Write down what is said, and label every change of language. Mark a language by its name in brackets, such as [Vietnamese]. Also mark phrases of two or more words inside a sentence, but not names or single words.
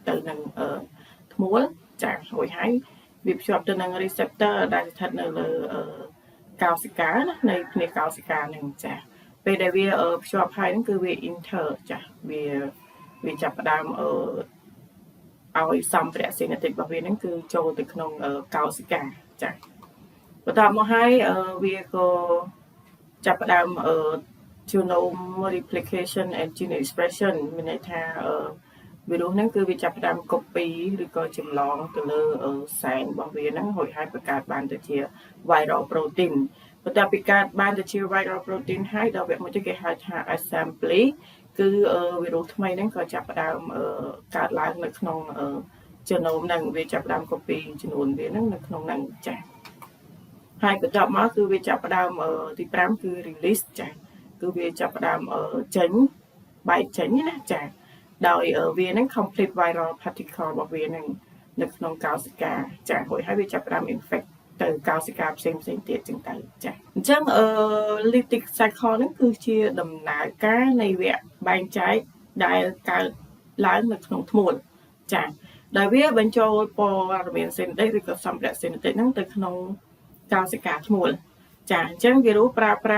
[Khmer] ទៅនឹងធ្មួលចារួចហើយវាភ្ជាប់ទៅនឹង receptor ដែលស្ថិតនៅលើកោសិកាណានៃភ្នែកកោសិកាហ្នឹងចាពេលដែលវាភ្ជាប់ហើយហ្នឹងគឺវា enter ចាវាចាប់ផ្ដើមឲ្យសម្ភារៈ genetic របស់វាហ្នឹងគឺចូលទៅក្នុងកោសិកាចាបន្ទាប់មកហើយវាក៏ចាប់ផ្ដើម [English] genome replication and gene expression [Khmer] មានន័យថាវីរុសហ្នឹងគឺវាចាប់ផ្ដើម copy ឬក៏ចម្លងទៅលើសែនរបស់វាហ្នឹងរួចហើយបង្កើតបានទៅជា [English] viral protein [Khmer] បន្ទាប់ពីកើតបានទៅជា [English] viral protein [Khmer] ហើយដល់វគ្គមួយទៀតគេហៅថា assembly គឺវីរុសថ្មីហ្នឹងក៏ចាប់ផ្ដើមកើតឡើងនៅក្នុង genome ហ្នឹងវាចាប់ផ្ដើម copy ចំនួនវាហ្នឹងនៅក្នុងហ្នឹងចា៎ហើយបន្ទាប់មកគឺវាចាប់ផ្ដើមទី5គឺ release ចា៎គឺវាចាប់ផ្ដើមចេញបែកចេញណាចា៎ដោយវានឹង [English] complete viral particle [Khmer] របស់វានឹងនៅក្នុងកោសិកាចារួចហើយវាចាប់ផ្ដើម infect ទៅកោសិកាផ្សេងទៀតចឹងទៅចាអញ្ចឹង [English] Lytic Cycle [Khmer] ហ្នឹងគឺជាដំណើរការនៃវគ្គបែងចែកដែលកើតឡើងនៅក្នុងធ្មួលចាដោយវាបញ្ចូលព័ត៌មាន genetic ឬក៏សម្ភារៈ genetic ហ្នឹងទៅក្នុងកោសិកាធ្មួលចាអញ្ចឹងវីរុសប្រើប្រាស់